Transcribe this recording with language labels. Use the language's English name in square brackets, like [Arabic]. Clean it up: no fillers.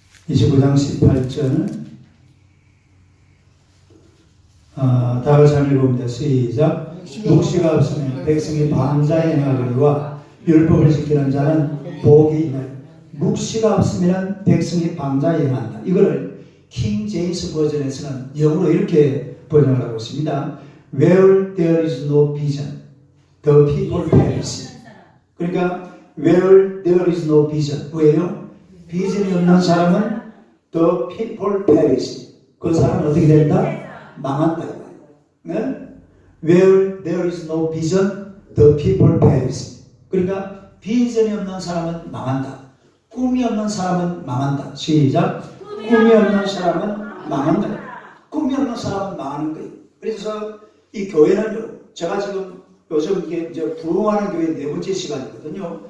[Korean] (29장 18절은) 다 같이 한번 읽어봅니다. 시작. 묵시가 없으면 백성이 방자에 행하거니와 율법을 지키는 자는 복이 있나니. 묵시가 없으면 백성이 방자에 행한다. 이거를 킹 제임스 버전에서는 영어로 이렇게 번역을 하고 있습니다. [English] Where there is no vision, the people perish. [Korean] 그러니까 [English] where there is no vision, [Korean] 왜요? 비전이 없는 사람은 [English] the people perish. [Korean] 그 사람은 어떻게 된다? 망한다. 네? [English] Where there is no vision, the people perish. [Korean] 그러니까 비전이 없는 사람은 망한다. 꿈이 없는 사람은 망한다. 시작. 꿈이 없는 사람은 망한다. 꿈이 없는 사람은 망하는 거예요. 그래서 이 교회는요, 제가 지금 요즘 이제 부흥하는 교회 4번째 시간이거든요.